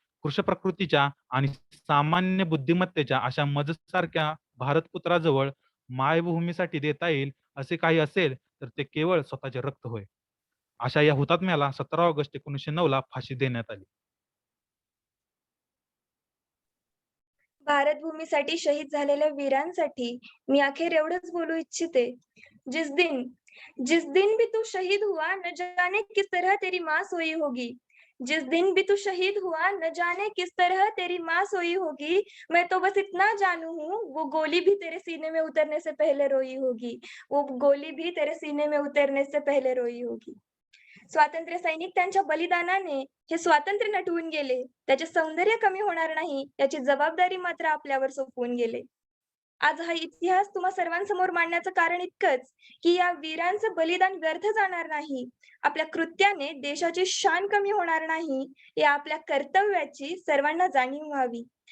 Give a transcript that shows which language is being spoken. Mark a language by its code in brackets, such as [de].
[mr] कृष्ण प्रकृतीच्या आणि सामान्य बुद्धिमत्तेच्या अशा मजसारख्या भारतपुत्राजवळ मायभूमीसाठी देता येईल असे काही असेल तर ते केवळ स्वतःचे रक्त होय. अशा या हुतात्म्याला 17 ऑगस्ट 1909 ला फाशी देण्यात आली. भारत भूमीसाठी शहीद झालेल्या वीरांसाठी मी अखेर एवढंच बोलू इच्छिते. [hi] जिस दिन भी तू शहीद हुआ न जाने किस तरह तेरी माँ सोई होगी. जिस दिन भी तू शहीद हुआ न जाने किस तरह तेरी माँ सोई होगी. मैं तो बस इतना जानू हूँ वो गोली भी तेरे सीने में उतरने से पहले रोई होगी. वो गोली भी तेरे सीने में उतरने से पहले रोई होगी. [mr] स्वातंत्र्य सैनिक त्यांच्या बलिदानाने हे स्वातंत्र्य नटवून गेले. त्याचे सौंदर्य कमी होणार नाही याची जबाबदारी मात्र आपल्यावर सोपवून गेले. आज हा इतिहास तुम्हा सर्वांसमोर मांडण्याचं कारण इतकंच की या वीरांचं बलिदान व्यर्थ जाणार नाही. आपल्या कृत्याने देशाची शान कमी होणार नाही या आपल्या कर्तव्याची सर्वांना जाणीव व्हावी.